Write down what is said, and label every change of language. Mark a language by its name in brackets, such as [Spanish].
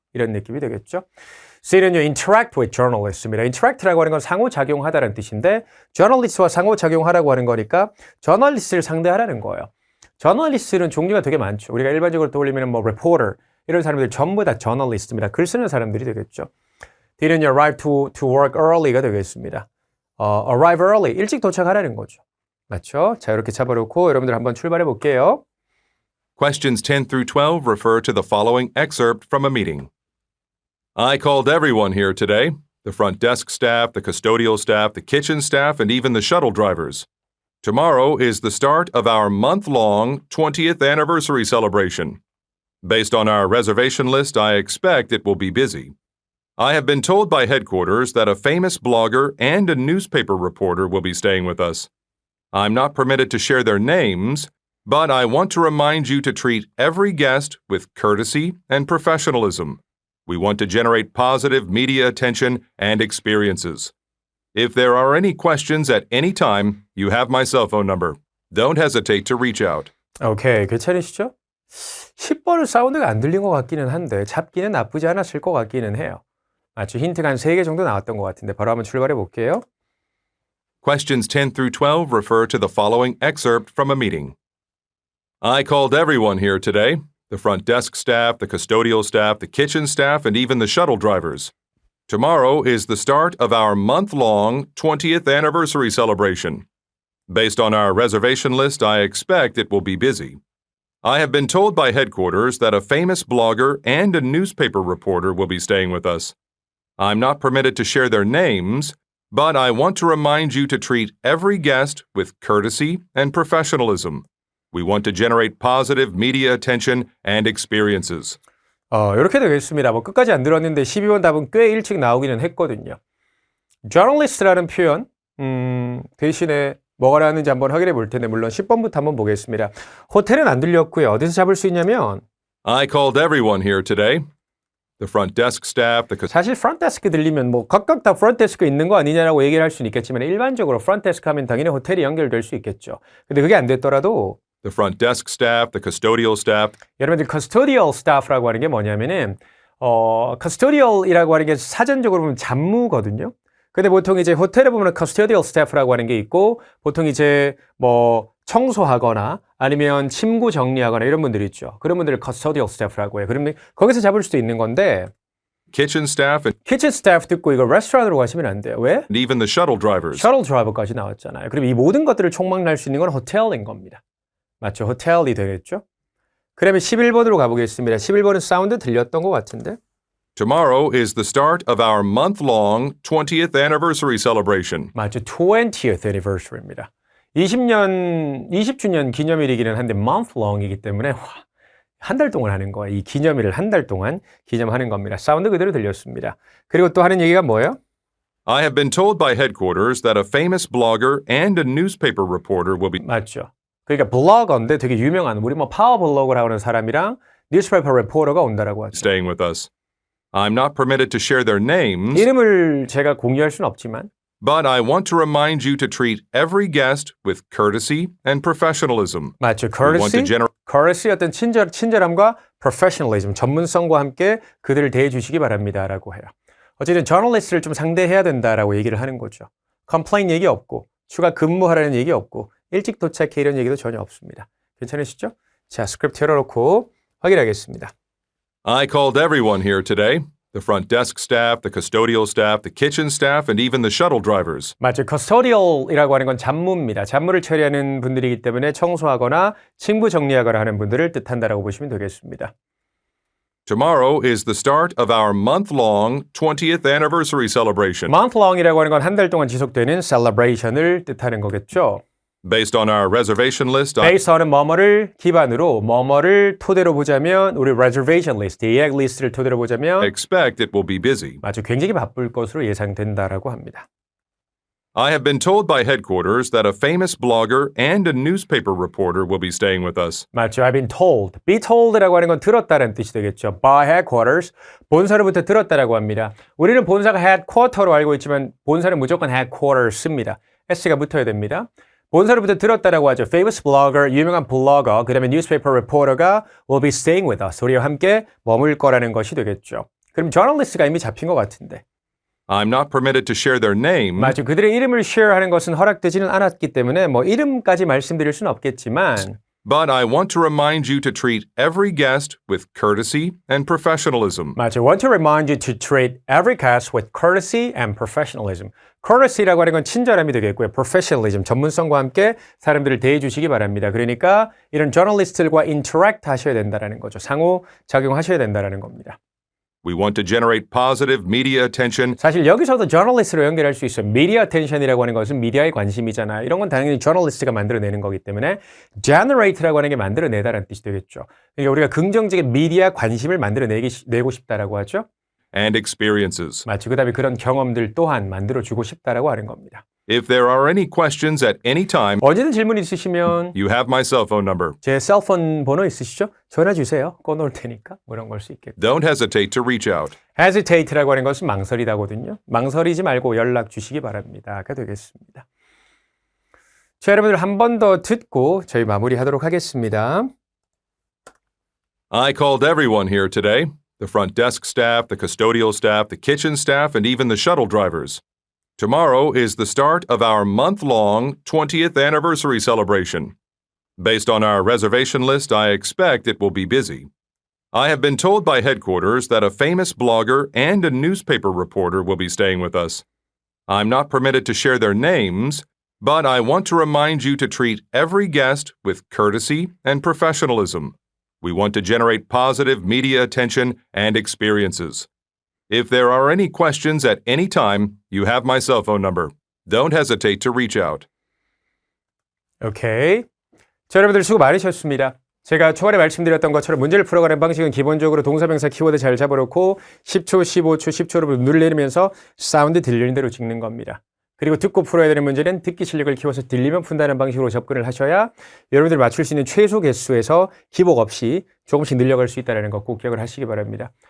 [Korean] 이런 느낌이 되겠죠. [English] Sit and interact with journalist [Korean] 입니다. interact라고 하는 건 상호작용하다라는 뜻인데 journalist와 상호작용하라고 하는 거니까 저널리스트를 상대하라는 거예요. 저널리스트는 종류가 되게 많죠. 우리가 일반적으로 떠올리면 뭐 reporter 이런 사람들 전부 다 저널리스트입니다. 글 쓰는 사람들이 되겠죠. [English] Didn't you arrive to work early가 [Korean] 되겠습니다. [English] Arrive early, [Korean] 일찍 도착하라는 거죠. 맞죠? 자, 이렇게 잡아놓고 여러분들 한번 출발해 볼게요. [English] Questions 10 through 12 refer to the following excerpt from a meeting. I called everyone here today, the front desk staff, the custodial staff, the kitchen staff, and even the shuttle drivers. Tomorrow is the start of our month-long 20th anniversary celebration. Based on our reservation list, I expect it will be busy. I have been told by headquarters that a famous blogger and a newspaper reporter will be staying with us. I'm not permitted to share their names, but I want to remind you to treat every guest with courtesy and professionalism. We want to generate positive media attention and experiences. If there are any questions at any time, you have my cell phone number. Don't hesitate to reach out. [Korean] 오케이, 괜찮으시죠? 10번은 사운드가 안 들린 것 같기는 한데 잡기는 나쁘지 않았을 것 같기는 해요. 맞죠? 힌트가 한 3개 정도 나왔던 것 같은데 바로 한번 출발해 볼게요. [English] Questions 10 through 12 refer to the following excerpt from a meeting. I called everyone here today, the front desk staff, the custodial staff, the kitchen staff, and even the shuttle drivers. Tomorrow is the start of our month-long 20th anniversary celebration. Based on our reservation list, I expect it will be busy. I have been told by headquarters that a famous blogger and a newspaper reporter will be staying with us. I'm not permitted to share their names, but I want to remind you to treat every guest with courtesy and professionalism. We want to generate positive media attention and experiences. [Korean] 이렇게 되겠습니다. 뭐 끝까지 안 들었는데 12번 답은 꽤 일찍 나오기는 했거든요. journalist라는 표현 대신에 뭐가 나왔는지 한번 확인해 볼 텐데 물론 10번부터 한번 보겠습니다. 호텔은 안 들렸고요. 어디서 잡을 수 있냐면 [English] I called everyone here today. The front desk staff, [Korean] 사실 front desk 들리면 뭐 각각 다 front desk 있는 거 아니냐라고 얘기를 할 수는 있겠지만 일반적으로 front desk 하면 당연히 호텔이 연결될 수 있겠죠. 근데 그게 안 됐더라도 [English] the front desk staff, the custodial staff. [Korean] 여러분들 custodial staff라고 하는 게 뭐냐면은 custodial이라고 하는 게 사전적으로 보면 잡무거든요. 근데 보통 이제 호텔에 보면 custodial staff라고 하는 게 있고 보통 이제 뭐 청소하거나 아니면 침구 정리하거나 이런 분들이 있죠. 그런 분들을 custodial staff라고 해요. 그러면 거기서 잡을 수도 있는 건데 [English] kitchen staff, [Korean] 키친 스태프 듣고 이거 레스토랑으로 가시면 안 돼요. 왜? [English] and even the shuttle drivers. [Korean] 셔틀 드라이버까지 나왔잖아요. 그럼 이 모든 것들을 총망라할 수 있는 건 호텔인 겁니다. 맞죠? 호텔이 되겠죠? 그러면 11번으로 가보겠습니다. 11번은 사운드 들렸던 것 같은데. [English] Tomorrow is the start of our month-long 20th anniversary celebration. [Korean] 맞죠? [English] 20th anniversary입니다. [Korean] 20주년 기념일이기는 한데 month long이기 때문에 한 달 동안 하는 거예요. 이 기념일을 한 달 동안 기념하는 겁니다. 사운드 그대로 들렸습니다. 그리고 또 하는 얘기가 뭐예요? [English] I have been told by headquarters that a famous blogger and a newspaper reporter will be [Korean] 맞죠? 그러니까 블로거인데 되게 유명한 우리 뭐 파워 블로거라고 하는 사람이랑 뉴스페이퍼 리포터가 온다라고 하죠. [English] staying with us. I'm not permitted to share their names, [Korean] 이름을 제가 공유할 수는 없지만 [English] but I want to remind you to treat every guest with courtesy and professionalism. [Korean] 맞죠? [English] We want to [Korean] courtesy 어떤 친절함과 professionalism, 전문성과 함께 그들을 대해 주시기 바랍니다라고 해요. 어쨌든 저널리스트를 좀 상대해야 된다라고 얘기를 하는 거죠. 컴플레인 얘기 없고 추가 근무하라는 얘기 없고 일찍 도착해 이런 얘기도 전혀 없습니다. 괜찮으시죠? 자, 스크립트 열어놓고 확인하겠습니다. [English] I called everyone here today. The front desk staff, the custodial staff, the kitchen staff, and even the shuttle drivers. [Korean] 맞죠. custodial이라고 하는 건 잡무입니다. 잡무를 처리하는 분들이기 때문에 청소하거나 침구 정리하거나 하는 분들을 뜻한다라고 보시면 되겠습니다. [English] Tomorrow is the start of our month-long 20th anniversary celebration. [Korean] month long이라고 하는 건 한 달 동안 지속되는 celebration을 뜻하는 거겠죠. [English] Based on our reservation list, [Korean] based on은 뭐뭐를 기반으로 뭐뭐를 토대로 보자면 우리 reservation list, 예약 리스트를 토대로 [English] I [Korean] 보자면 [English] expect it will be busy. [Korean] 아주 굉장히 바쁠 것으로 예상된다라고 합니다. [English] I have been told by headquarters that a famous blogger and a newspaper reporter will be staying with us. [Korean] 맞죠. [English] I've been told. [Korean] be told라고 하는 건 들었다는 뜻이 되겠죠. [English] by headquarters. [Korean] 본사로부터 들었다라고 합니다. 우리는 본사가 headquarter로 알고 있지만 본사는 무조건 headquarters입니다. s가 붙어야 됩니다. 본사로부터 들었다라고 하죠. [English] famous blogger, [Korean] 유명한 블로거, 그 다음에 [English] newspaper reporter가 will be staying with us. [Korean] 우리와 함께 머물 거라는 것이 되겠죠. 그럼 journalist가 이미 잡힌 것 같은데. [English] I'm not permitted to share their name, [Korean] 맞죠. 그들의 이름을 share하는 것은 허락되지는 않았기 때문에 뭐 이름까지 말씀드릴 수는 없겠지만 [English] but I want to remind you to treat every guest with courtesy and professionalism. [Korean] 맞죠. [English] want to remind you to treat every guest with courtesy and professionalism. [Korean] courtesy라고 하는 건 친절함이 되겠고요. professionalism, 전문성과 함께 사람들을 대해 주시기 바랍니다. 그러니까 이런 저널리스트들과 interact 하셔야 된다는 거죠. 상호 작용하셔야 된다는 겁니다. [English] We want to generate positive media attention [Korean] 사실 여기서도 저널리스트로 연결할 수 있어요. 미디어 어텐션이라고 하는 것은 미디어의 관심이잖아요. 이런 건 당연히 저널리스트가 만들어내는 거기 때문에 generate라고 하는 게 만들어내다라는 뜻이 되겠죠. 그러니까 우리가 긍정적인 미디어 관심을 만들어내고 싶다라고 하죠. [English] and experiences. [Korean] 마치 그 다음에 그런 경험들 또한 만들어주고 싶다라고 하는 겁니다. [English] If there are any questions at any time, [Korean] 언제든 질문 있으시면 [English] you have my cell phone number. [Korean] 제 셀폰 번호 있으시죠? 전화 주세요. 꺼놓을 테니까 뭐 이런 걸 수 있겠고. [English] Don't hesitate to reach out. [Korean] hesitate라고 하는 것은 망설이다거든요. 망설이지 말고 연락 주시기 바랍니다.가 되겠습니다. 자, 여러분들 한 번 더 듣고 저희 마무리하도록 하겠습니다. [English] I called everyone here today. The front desk staff, the custodial staff, the kitchen staff, and even the shuttle drivers. Tomorrow is the start of our month-long 20th anniversary celebration. Based on our reservation list, I expect it will be busy. I have been told by headquarters that a famous blogger and a newspaper reporter will be staying with us. I'm not permitted to share their names, but I want to remind you to treat every guest with courtesy and professionalism. We want to generate positive media attention and experiences. If there are any questions at any time, you have my cell phone number. Don't hesitate to reach out. [Korean] 오케이. 자, 여러분들 수고 많으셨습니다. 제가 초반에 말씀드렸던 것처럼 문제를 풀어가는 방식은 기본적으로 동사명사 키워드 잘 잡아놓고 10초, 15초, 10초로 눌러내리면서 사운드 들리는 대로 찍는 겁니다. 그리고 듣고 풀어야 되는 문제는 듣기 실력을 키워서 들리면 푼다는 방식으로 접근을 하셔야 여러분들 맞출 수 있는 최소 개수에서 기복 없이 조금씩 늘려갈 수 있다는 거 꼭 기억을 하시기 바랍니다.